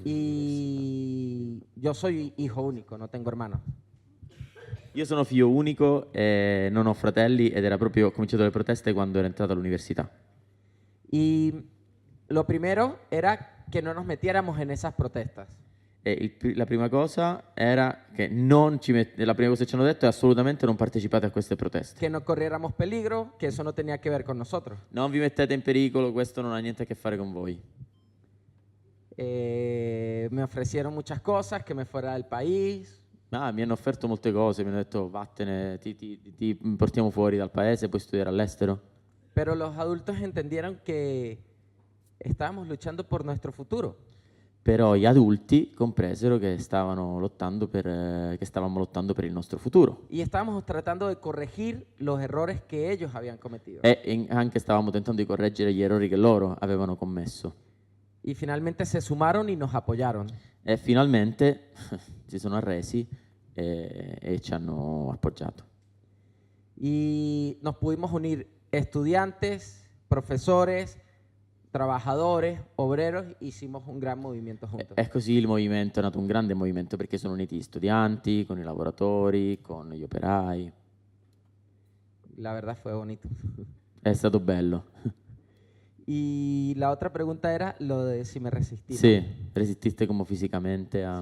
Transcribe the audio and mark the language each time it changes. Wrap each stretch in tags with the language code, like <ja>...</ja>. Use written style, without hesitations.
<es>y yo soy hijo único, no tengo hermanos.</es> <it>Io sono figlio unico, non ho fratelli ed era proprio ho cominciato le proteste quando ero entrato all'università.</it> <es>Y lo primero era que no nos metiéramos en esas protestas.</es> <it>E la prima cosa era che la prima cosa che ci hanno detto è assolutamente non partecipate a queste proteste.</it> <es>Que no corriéramos peligro, que eso no tenía que ver con nosotros.</es> <it>Non vi mettete in pericolo, questo non ha niente a che fare con voi.</it> <es>Me ofrecieron muchas cosas, que me fuera del país,</es> <it>Mi hanno offerto molte cose, mi hanno detto vattene, ti portiamo fuori dal paese, puoi studiare all'estero.</it> <es>pero los adultos entendieron que estábamos luchando por nuestro futuro.</es> <it>Però gli adulti compresero che stavamo lottando per il nostro futuro.</it> <es>Y estábamos tratando de corregir los errores que ellos habían cometido.</es> <it>Anche stavamo tentando di correggere gli errori che loro avevano commesso.</it> <es>Y finalmente se sumaron y nos apoyaron.</es> <it>E finalmente si sono arresi e ci hanno appoggiato.</it> <es>Y nos pudimos unir estudiantes, profesores, trabajadores, obreros, hicimos un gran movimiento juntos.</es> <it>E così il movimento è nato un grande movimento perché sono uniti gli studianti, con i lavoratori, con gli operai.</it> <es>La verdad fue bonito.</es> <it>È stato bello.</it> <es>Y la otra pregunta era lo de si me resistí. ¿no?</es> <it>Sì, resististe come fisicamente a...</it>